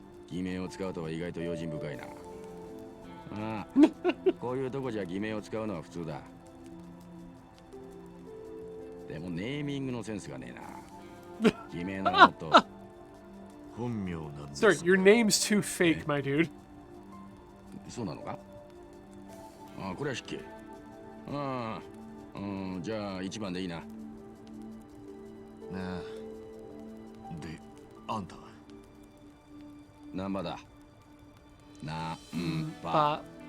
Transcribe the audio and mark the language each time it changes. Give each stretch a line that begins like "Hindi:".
Japanese: 偽名を使うとは意外と用心深いな。ああこういうとこじゃ偽名を使うのは普通だ。でもネーミングのセンスがねえな。偽名ならもっと本名なんです。
English: Sorry, your name's too fake, my dude.
Japanese: そうなのか？ああこれは失敬。ああじゃあ1番でいいな。ねえ。で、あんたは？ナンバだ。ナンバ。 Ba.